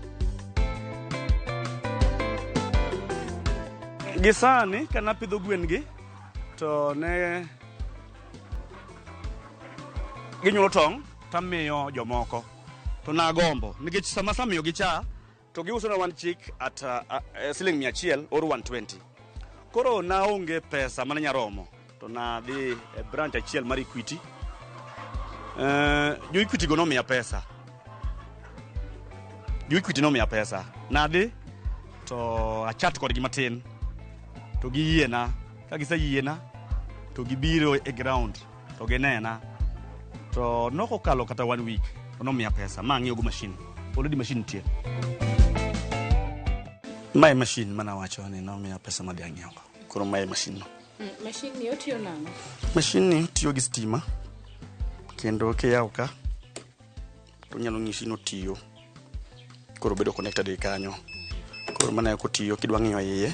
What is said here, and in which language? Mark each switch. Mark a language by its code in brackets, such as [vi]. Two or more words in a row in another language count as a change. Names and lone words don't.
[luo] Gisani kana pidho gwen gi to ne ginyuolo tong' tamiyo jomoko to nagombo nikech sama samiyo gi cha to giuso na [en] one chick [luo] at siling 100 or 120. Koro naonge pesa mane nyaromo to nadhi e branch achiel mar Equity. Jo Equity go nomiya pesa. Jo Equity nomiya pesa. Nadhi to achat kodgi matin. To giyiena, ka giseyiena to gibiro e ground to ginena. To nokokalo kata 1 week to nomiya pesa ma ng'iewo go machine. Already machine tie. [en] My machine [luo] mana wacho ni nomiya pesa ma dhiang'iewo. Koro [en] my machine [luo] no. Machine ni otiyo nang'o? Machine ni tiyo gi stima. Kendo kiyawo ka to nyalo ng'isi no tiyo. Koro bedo connected e kanyo. Koro mana kotiyo kidwa ng'iyo iye.